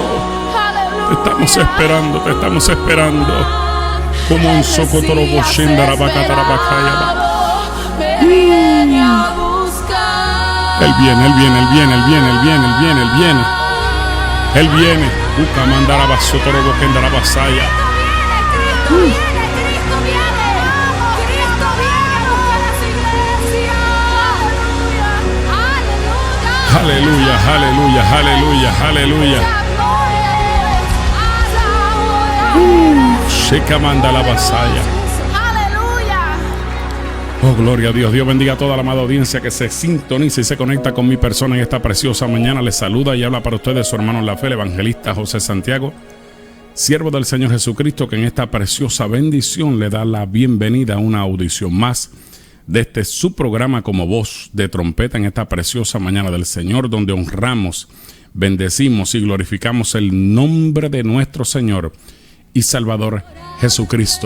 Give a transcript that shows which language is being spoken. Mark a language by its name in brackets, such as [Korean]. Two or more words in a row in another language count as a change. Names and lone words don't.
[Spanish] Te estamos esperando. Como un socotorobo shendarabakatarabakaya. Él viene. Uka mandarabasotorobo kendarabasaya. Aleluya. Sheka manda la vasalla. Oh, gloria a Dios. Dios bendiga a toda la amada audiencia que se sintoniza y se conecta con mi persona en esta preciosa mañana. Les saluda y habla para ustedes su hermano en la fe, el evangelista José Santiago, siervo del Señor Jesucristo, que en esta preciosa bendición le da la bienvenida a una audición más de este su programa como voz de trompeta en esta preciosa mañana del Señor, donde honramos, bendecimos y glorificamos el nombre de nuestro Señor y Salvador Jesucristo.